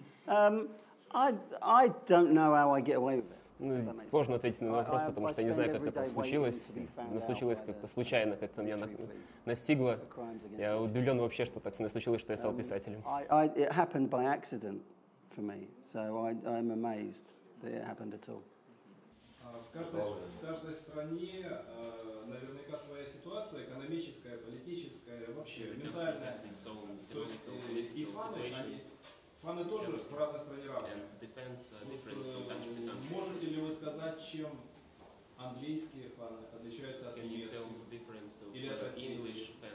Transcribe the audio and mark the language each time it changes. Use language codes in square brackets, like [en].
[en] I don't know how I get away with it. [ru] Ну, сложно ответить на вопрос, потому что я не знаю, как это случилось. Но случилось как-то случайно, как-то меня настигло. Я удивлен вообще, что так со мной случилось, что я стал писателем. [en] It happened by accident for me, so I'm amazed that it happened at all. [ru] В каждой стране наверняка своя ситуация, экономическая, политическая, вообще ментальная. То есть и фаны тоже в разной стране разные. Можете ли вы сказать, чем английские фаны отличаются от немецких или от российских?